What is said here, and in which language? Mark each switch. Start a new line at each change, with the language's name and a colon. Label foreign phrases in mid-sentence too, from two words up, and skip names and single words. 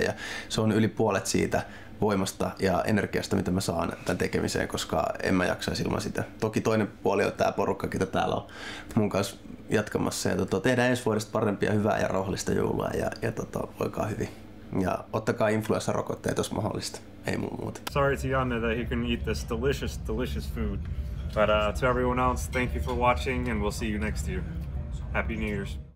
Finnish: Ja se on yli puolet siitä voimasta ja energiasta, mitä mä saan tämän tekemiseen, koska en mä jaksaisi ilman sitä. Toki toinen puoli on tää porukka, ketä täällä on mun kanssa jatkamassa. Ja tehdään ensi vuodesta parempia, hyvää ja rauhallista joulua ja voikaa hyvin. Ja ottakaa influenssarokotteet, jos mahdollista. Ei muuta.
English: Sorry to Janne that he couldn't eat this delicious food. But to everyone else, thank you for watching and we'll see you next year. Happy New Year's.